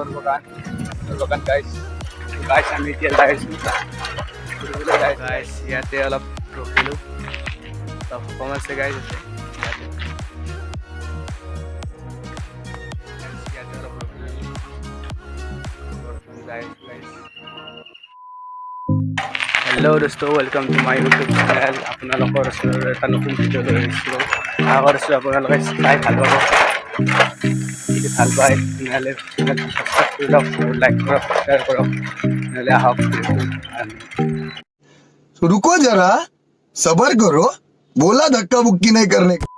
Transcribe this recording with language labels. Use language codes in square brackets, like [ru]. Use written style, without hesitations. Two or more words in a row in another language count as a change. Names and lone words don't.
[en] Logan guys. Guys, [as] আমি এতিয়া যাই আছো guys, ইয়াতে অলপ ৰখিলো অলপ কম আছে guys ইয়াতে অলপ ৰখিলো guys. [hi] Hello दोस्तों, [en] welcome to my YouTube channel. [as] আপোনালোকৰ ওচৰত এটা নতুন ভিডিঅ' লৈ আহিছোঁ। আশা কৰিছোঁ আপোনালোকে চাই ভাল পাব। যদি ভাল পায় তেনেহ'লে সাবস্ক্ৰাইব কৰি লওক, লাইক কৰক, শ্বেয়াৰ কৰক। নহ'লে আহক [hi] रुको जरा, सबर करो, बोला धक्का बुक्की नहीं करने का।